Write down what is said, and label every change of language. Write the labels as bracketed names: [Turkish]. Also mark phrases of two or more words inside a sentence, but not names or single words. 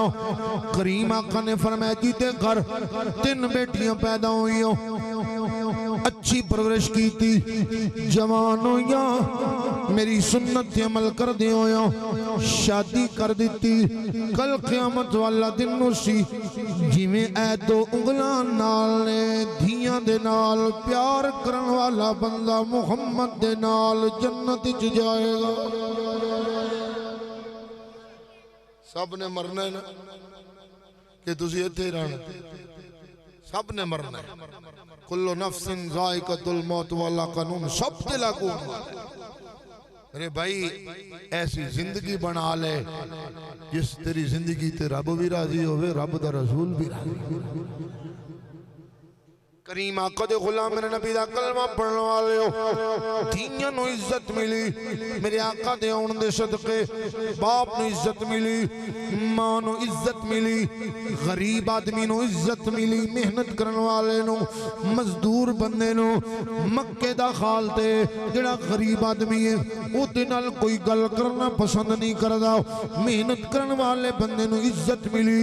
[Punjabi] کریم آقا نے فرمایا جہدے گھر 3 بیٹیاں پیدا ہوئیاں، اچھی پرورش کیتی سی، جوان ہوئیاں، میری سنت تے عمل کردے ہویا، شادی کر دتی، کل قیامت والا دن اوہنوں جویں اے 2 انگلاں نال نے دھیاں دے نال پیار کرن والا بندہ محمد دے نال جنت چ جائے گا. سب نے مرنا ہے نا کہ تسیں ایتھے ہی رہنا? سب نے مرنا ہے. [Arabic] كل نفس ذائقة الموت [Punjabi] والا قانون سب پے لاگو. ارے بھائی ایسی زندگی بنا لے جس تیری زندگی تے رب بھی راضی ہووے، رب دا رسول بھی راضی. کریم آقا دے غلام میرے نبی دا کلمہ پڑھن والے ہو، دھیاں نوں عزت ملی میرے آقا دے آؤن دے صدقے، باپ نوں عزت ملی، ماں نوں عزت ملی، غریب آدمی نوں عزت ملی، محنت کرنے والے نوں، مزدور بندے نوں، مکے دا خال تے جیڑا غریب آدمی ہے اوہدے نال کوئی گل کرنا پسند نہیں کردا، محنت کرنے والے بندے نوں عزت ملی.